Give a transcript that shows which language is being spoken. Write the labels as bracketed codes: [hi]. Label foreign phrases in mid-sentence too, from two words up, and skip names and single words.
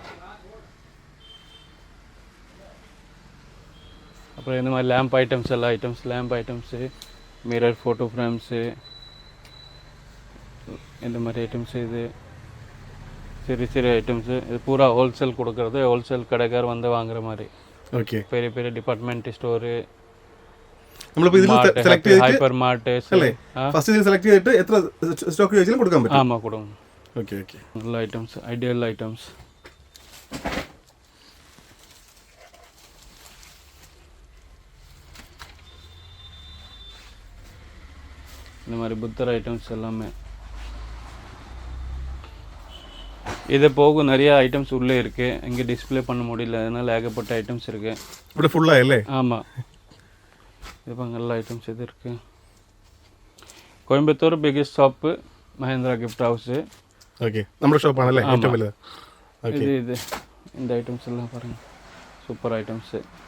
[ta] அப்புறம் இந்த மாதிரி [en] lamp items, [ta] எல்லா ஐட்டம்ஸ், [en] lamp items, [ta] மிரர், [en] photo frames, [ta] இந்த மாதிரி ஐட்டம்ஸு. இது சிறிய ஐட்டம்ஸு. இது பூரா ஹோல்சேல் கொடுக்குறது. ஹோல்சேல் கடைக்கார் வந்து வாங்குற மாதிரி. ஓகே. பெரிய பெரிய [en] department store, [ml] നമ്മളിപ്പോൾ ഇതിൽ സെലക്ട് ചെയ്തിട്ട് ഹൈപ്പർ മാർട്ട് അല്ലേ? ഫസ്റ്റ് ഇതിൽ സെലക്ട് ചെയ്തിട്ട് എത്ര സ്റ്റോക്ക് ചോദിച്ചാലും കൊടുക്കാൻ പറ്റും? [ta] ஆமா, கொடுக்கும். [ml] ഓക്കെ ഓക്കെ. നല്ല ഐറ്റംസ്, [en] ideal items. [ta] இந்த மாதிரி புத்தர் ஐட்டம்ஸ் எல்லாமே. இது போக நிறைய ஐட்டம்ஸ் உள்ளே இருக்குது. இங்கே டிஸ்பிளே பண்ண முடியல, அதனால் ஏகப்பட்ட ஐட்டம்ஸ் இருக்குது. [ml] ഇവിടെ ഫുള്ളായല്ലേ? [ta] ஆமாம், இப்போ நல்ல ஐட்டம்ஸ் இது இருக்குது. கோயம்புத்தூர் [en] biggest shop [ta] மஹேந்திரா கிஃப்ட் ஹவுஸு. ஓகே, [ml] നമ്മുടെ ഷോപ്പാണല്ലേ ഏറ്റവും വലുത്? ഓക്കെ. [ta] இது இந்த ஐட்டம்ஸ் எல்லாம் பாருங்கள், [en] super items.